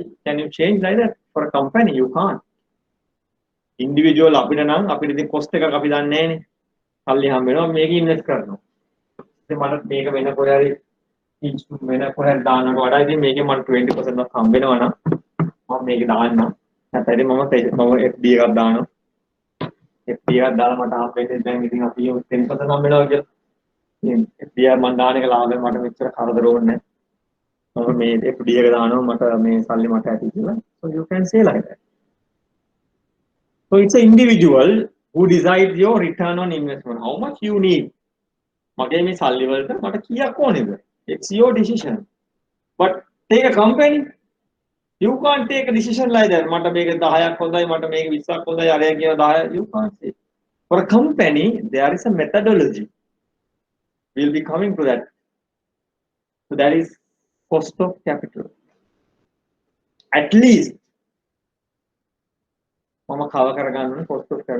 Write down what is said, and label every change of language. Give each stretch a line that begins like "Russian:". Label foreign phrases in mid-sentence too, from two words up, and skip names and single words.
English: Can you change like that for a company? You can't.
Sinhala: Individual අපිට නම් අපිට ඉතින් cost එකක් අපි දන්නේ නැහැනේ. සල්ලි හම්බ වෙනවා මේක ඉන්වෙස්ට් කරනවා. ඉතින් මට මේක වෙන කොහේ හරි වෙන කොහේ හරි දාන්නට වඩා ඉතින් මේකේ මට 20% ක් හම්බ වෙනවා නම් මම මේක දාන්නම්. නැත්නම් මම FD එකක් දානවා. FD එකක් දාලා මට හම්බ වෙන්නේ දැන් ඉතින් අපි 10% හම්බ වෙනවා කියලා. ඉතින් FD එක මම දාන එක ලාභයෙන් මට මෙච්චර කරදර ඕනේ නැහැ. මම මේ FD එක දානවා මට මේ සල්ලි මට ඇති කියලා.
English: So you can say like that. So it's an individual who decides your return on investment. How much you need?
Sinhala: මගේ මේ සල්ලි වලට මට කීයක් ඕනේද?
English: It's your decision. But take a company. You can't take a decision like that.
Sinhala: මට මේක 10ක් හොඳයි මට මේක 20ක් හොඳයි අරය කියන 10
English: you can't say. For a company there is a methodology. We'll be coming to that. So that is cost of capital. At least mama cover කරගන්න cost of capital.